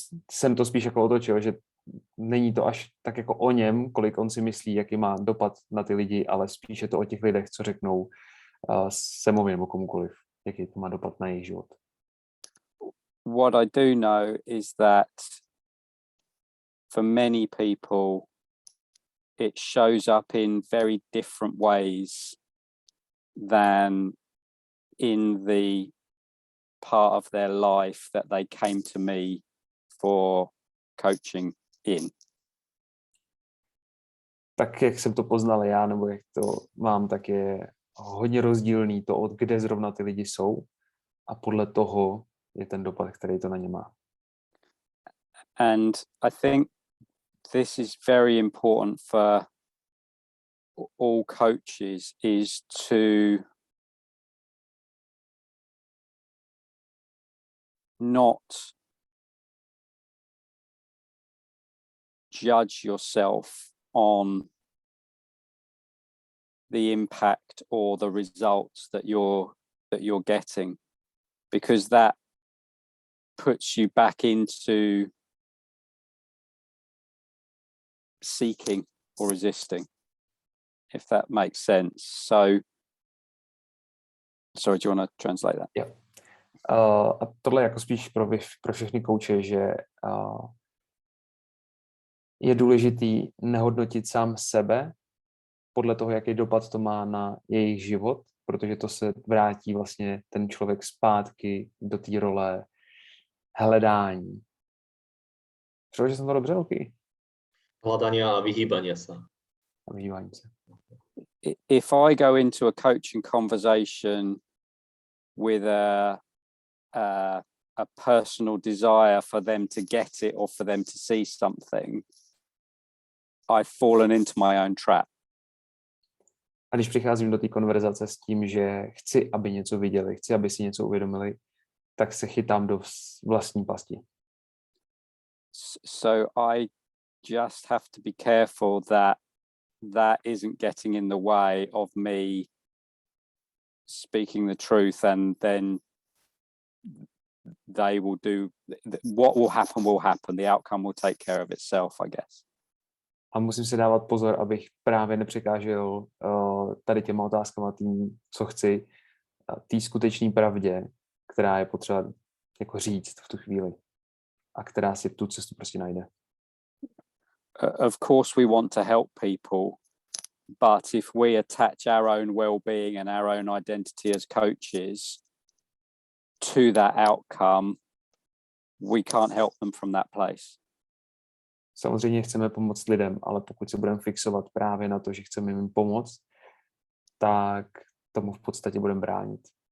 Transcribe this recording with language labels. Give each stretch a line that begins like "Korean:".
Czech: Jsem to spíš jako otočil, že není to až tak jako o něm, kolik on si myslí, jaký má dopad na ty lidi, ale spíš je to o těch lidech, co řeknou Semovi nebo komukoliv, jaký to má dopad na jejich život.
English: What I do know is that for many people, it shows up in very different ways than in the part of their life that they came to me for coaching in.
Czech: Tak jak jsem to poznal já, nebo jak to mám, tak je hodně rozdílný to, od kde zrovna ty lidi jsou a podle toho je ten dopad, který to na ně má.
English: And I think this is very important for all coaches, is to not judge yourself on the impact or the results that you're getting, because that puts you back into seeking or resisting, if that makes sense. So, sorry, do you want to translate that? Yeah.
Czech: A tohle je jako spíš pro všechny kouče, že je důležitý nehodnotit sám sebe podle toho, jaký dopad to má na jejich život, protože to se vrátí vlastně ten člověk zpátky do té role hledání. Přeložil jsem to dobře, Luky?
Slovak: Hľadania a vyhýbania sa.
Czech: A vyhýbání se.
English: If I go into a coaching conversation with a personal desire for them to get it or for them to see something, I've fallen into my own trap.
Czech: A když přicházím do té konverzace s tím, že chci, aby něco viděli, chci, aby si něco uvědomili, tak se chytám do vlastní pasti.
English: So I just have to be careful that that isn't getting in the way of me speaking the truth, and then they will do what will happen. The outcome will take care of itself, I guess.
Czech: A musím si dávat pozor, abych právě nepřekážel tady těma otázkama tím, co chci, té skutečné pravdě, která je potřeba jako říct v tu chvíli a která si tu cestu prostě najde.
English: Of course we want to help people, but if we attach our own well-being and our own identity as coaches to that outcome, we can't help them from that place.
Czech: Samozřejmě chceme pomoct lidem, ale pokud se budeme fixovat právě na to, že chceme jim pomoct, tak tomu v podstatě budeme bránit.